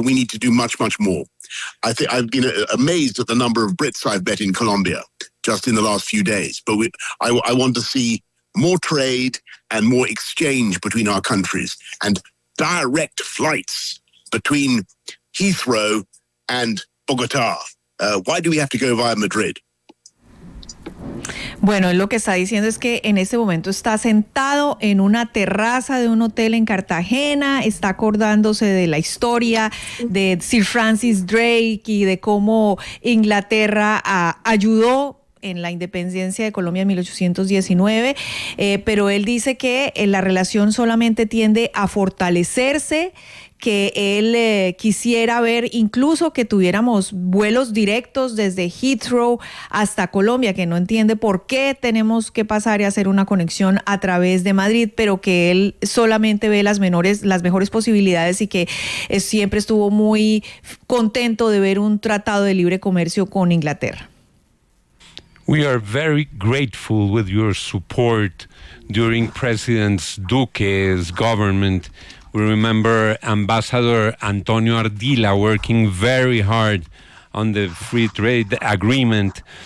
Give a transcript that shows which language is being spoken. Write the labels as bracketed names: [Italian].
[English] We need to do much, much more. I think I've been amazed at the number of Brits I've met in Colombia just in the last few days, but I want to see more trade and more exchange between our countries, and direct flights between Heathrow and Bogotá. Why do we have to go via Madrid? [Spanish] Bueno, lo que está diciendo es que en este momento está sentado en una terraza de un hotel en Cartagena, está acordándose de la historia de Sir Francis Drake y de cómo Inglaterra ayudó en la independencia de Colombia en 1819, pero él dice que la relación solamente tiende a fortalecerse, que él quisiera ver incluso que tuviéramos vuelos directos desde Heathrow hasta Colombia, que no entiende por qué tenemos que pasar y hacer una conexión a través de Madrid, pero que él solamente ve las mejores posibilidades, y que siempre estuvo muy contento de ver un tratado de libre comercio con Inglaterra. [English] We are very grateful with your support during President Duque's government. We remember Ambassador Antonio Ardila working very hard on the free trade agreement.